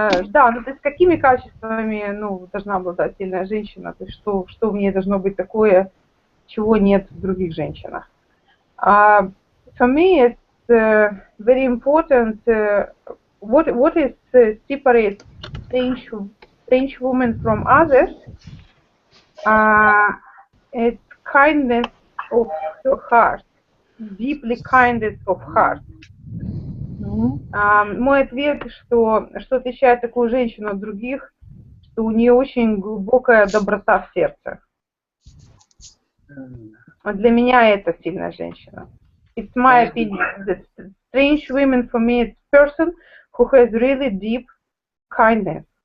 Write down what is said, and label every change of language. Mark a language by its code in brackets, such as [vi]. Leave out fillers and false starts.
[ru] Да, ну то есть какими качествами, ну, должна обладать сильная женщина, то есть что в ней должно быть такое, чего нет в других женщинах. [en] For me, it's very important. What is separate strange women from others? It's kindness of the heart, deeply kindness of heart. [ru] Мой ответ, что отличает такую женщину от других, что у нее очень глубокая доброта в сердце. Для меня это сильная женщина. [en] It's my opinion that strange women for me is a person who has really deep kindness.